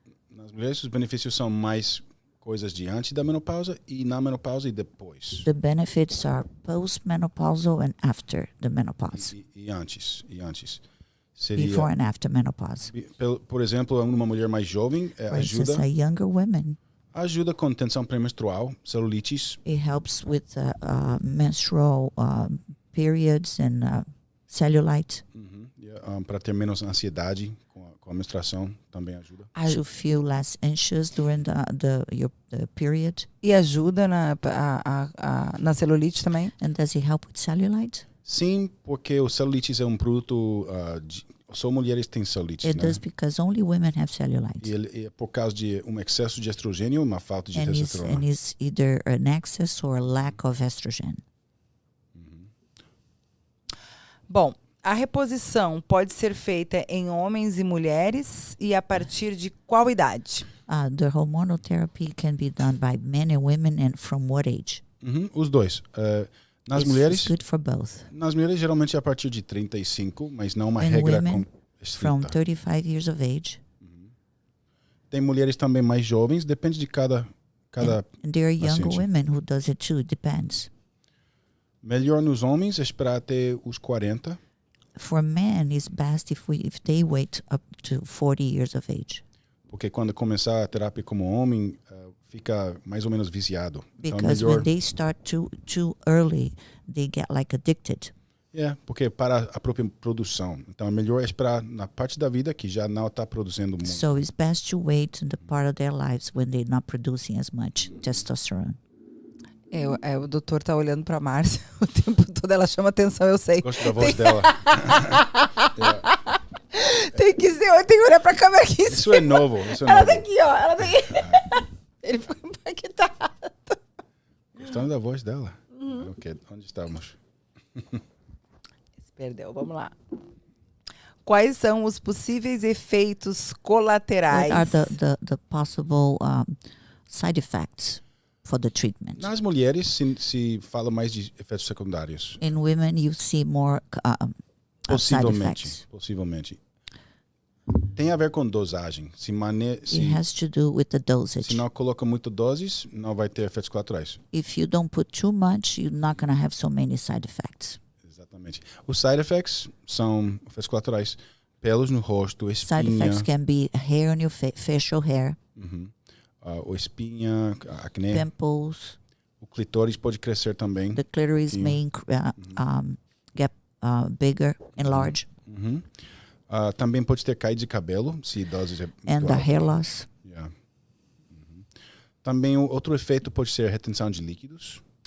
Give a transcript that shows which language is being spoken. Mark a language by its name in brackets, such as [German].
[Portuguese] Nas mulheres, os benefícios são mais coisas de antes da menopausa e na menopausa e depois. [English] the benefits are postmenopausal and after the menopause. [Portuguese] E antes. Seria, [English] Before and after menopause. [Portuguese] por exemplo, uma mulher mais jovem [English] For instance, a younger women, [Portuguese] ajuda com tensão pré-menstrual, celulites, [English] it helps with menstrual periods and cellulite. [Portuguese] para ter menos ansiedade com a menstruação, também ajuda. [English] To feel less anxious during the period. [Portuguese] E ajuda na celulite também? [English] And does it help with cellulite? [Portuguese] Sim, porque o celulites é um produto... só mulheres têm celulites, [English] It [Portuguese] né? [English] does because only women have cellulite. [Portuguese] E ele é por causa de um excesso de estrogênio, uma falta de testosterona. [English] And it's either an excess or a lack of estrogen. [Portuguese] Bom, a reposição pode ser feita em homens e mulheres e a partir de qual idade? [English] The hormonal therapy can be done by men and women, and from what age? [Portuguese] Os dois. Nas [English] It's [Portuguese] mulheres, [English] good for both. [Portuguese] nas mulheres geralmente é a partir de 35, mas não uma [English] And [Portuguese] regra [English] women from [Portuguese] estrita. [English] 35 years of age. [Portuguese] Tem mulheres também mais jovens, depende de cada [English] And there are younger [Portuguese] paciente. [English] women who does it too. It depends. [Portuguese] Melhor nos homens é esperar até os 40, [English] For men, it's best if they wait up to 40 years of age. [Portuguese] porque quando começar a terapia como homem, fica mais ou menos viciado. Então é [English] Because [Portuguese] melhor, [English] when they start too early, they get like addicted. [Portuguese] porque para a própria produção. Então é melhor esperar na parte da vida que já não está produzindo muito. [English] So it's best to wait in the part of their lives when they're not producing as much testosterone. [Portuguese] O doutor tá olhando pra Márcia o tempo todo, ela chama atenção, eu sei. Gosto da voz dela. Tem que olhar pra câmera aqui. Isso é novo. Ela tá aqui, ó. Ela tá aqui. Ele ficou impactado. Gostando da voz dela. Ok, onde estamos? Se perdeu, vamos lá. Quais são os possíveis efeitos colaterais? [English] What are the possible side effects for the treatment? [Portuguese] Nas mulheres se fala mais de efeitos secundários. [English] In women, you see more side effects. [Portuguese] Possivelmente. Tem a ver com dosagem. [English] It has to do with the dosage. [Portuguese] Se não coloca muito doses, não vai ter efeitos colaterais. [English] If you don't put too much, you're not going to have so many side effects. [Portuguese] Exatamente. Os [English] side effects [Portuguese] são efeitos colaterais. Pelos no rosto, espinha. [English] Side effects can be hair on your facial hair, [Portuguese] Ou espinha, acné. [English] pimples. [Portuguese] O clitóris pode crescer também. [English] The clitoris may get bigger, enlarge, [Portuguese] Também pode ter caída de cabelo, se doses é muito [English] and the [Portuguese] alta. [English] hair loss. Yeah. [Portuguese] Também outro efeito pode ser a retenção de líquidos.